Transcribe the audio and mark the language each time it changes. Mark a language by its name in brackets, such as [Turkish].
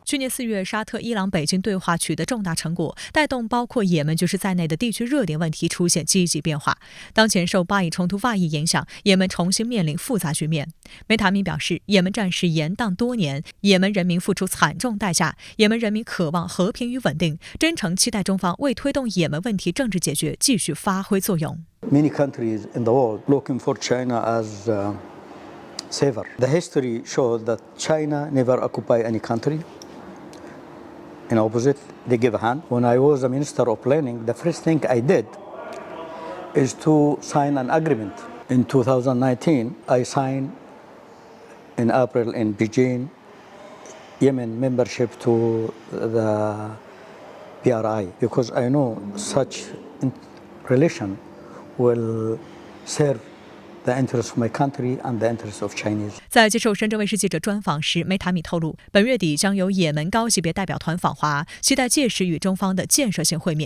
[Chinese] 去年4月，沙特、伊朗、北京对话取得重大成果，带动包括也门局势在内的地区热点问题出现积极变化。当前受巴以冲突外溢影响，也门重新面临复杂局面。梅塔米表示，也门战事延宕多年，也门人民付出惨重代价，也门人民渴望和平与稳定，真诚期待中方为推动也门问题政治解决继续发挥作用。 [English] Many countries in the world looking for China as saver. The history showed that China never occupy any country. In opposite, they give a hand. When I was a minister of planning, the first thing I did is to sign an agreement. In 2019, I signed in April in Beijing, Yemen membership to the BRI, because I know such relation will serve the interests of my country and the interests of Chinese. [Chinese] 在接受深圳卫视记者专访时，梅塔米透露，本月底将由也门高级别代表团访华，期待届时与中方的建设性会面。